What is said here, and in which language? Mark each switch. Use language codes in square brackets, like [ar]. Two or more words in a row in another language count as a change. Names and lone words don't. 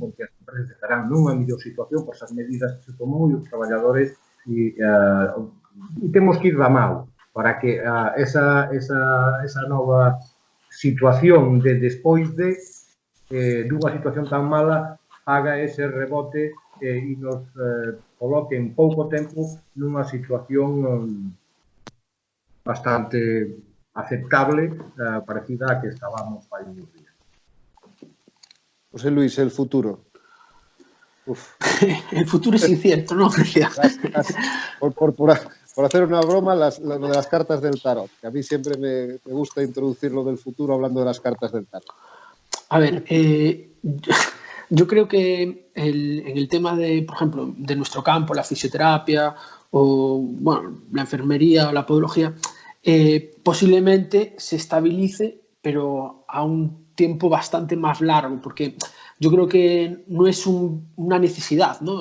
[gl] Porque as empresas estarán nunha mellor situación por esas medidas que se tomou e os traballadores e temos que ir da mão para que esa nova situación de despois de dunha situación tan mala haga ese rebote e nos coloque en pouco tempo nunha situación bastante aceptable, parecida a que estábamos fai uns días. [es] José Luis, el futuro. El futuro es incierto, ¿no? Por hacer una broma, lo de las cartas del tarot, que a mí siempre me gusta introducir lo del futuro hablando de las cartas del tarot. A ver, yo creo que en el tema de, por ejemplo, de nuestro campo, la fisioterapia o, bueno, la enfermería o la podología, posiblemente se estabilice, pero a un tiempo bastante más largo, porque yo creo que no es una necesidad, ¿no?